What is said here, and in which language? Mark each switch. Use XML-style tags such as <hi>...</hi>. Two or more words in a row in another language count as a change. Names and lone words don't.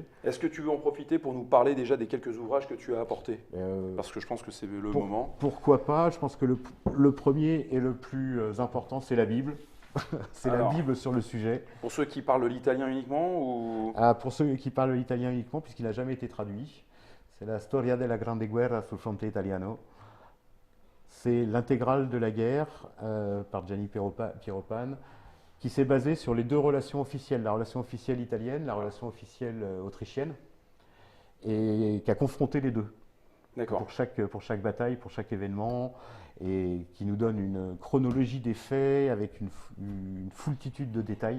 <fr>Est-ce que tu veux en profiter pour nous parler déjà des quelques ouvrages que tu as apportés? Parce que je pense que c'est le moment. Pourquoi pas? Je pense que le premier et le plus important, c'est la Bible. C'est la Alors. Bible sur le sujet. Pour ceux qui parlent l'italien uniquement ou... Ah, pour ceux qui parlent l'italien uniquement, puisqu'il n'a jamais été traduit, c'est la Storia della Grande Guerra sul fronte italiano. C'est l'intégrale de la guerre par Gianni Pieropan, qui s'est basée sur les deux relations officielles, la relation officielle italienne, la relation officielle autrichienne, et qui a confronté les deux D'accord. pour chaque bataille, pour chaque événement, et qui nous donne une chronologie des faits avec une foultitude de détails.</fr>